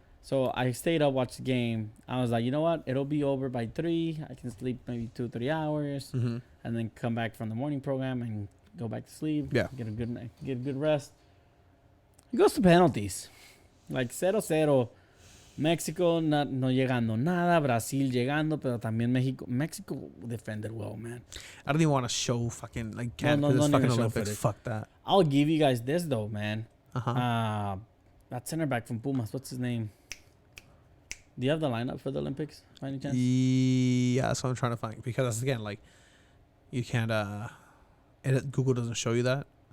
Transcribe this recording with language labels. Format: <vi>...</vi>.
<en>So I stayed up, watched the game. I was like, you know what? It'll be over by 3. I can sleep maybe 2-3 hours, and then come back from the morning program and go back to sleep. Yeah. Get a good rest. It goes to penalties, like 0-0.</en> <es>Mexico no llegando nada, Brasil llegando, pero también Mexico</es> <en>defended well, man. I don't even want to show fucking like no fucking Olympics. Fuck that. I'll give you guys this though, man. That center back from Pumas, what's his name? Do you have the lineup for the Olympics by any chance? Yeah, that's what I'm trying to find, because again, like, you can't Google doesn't show you that.</en>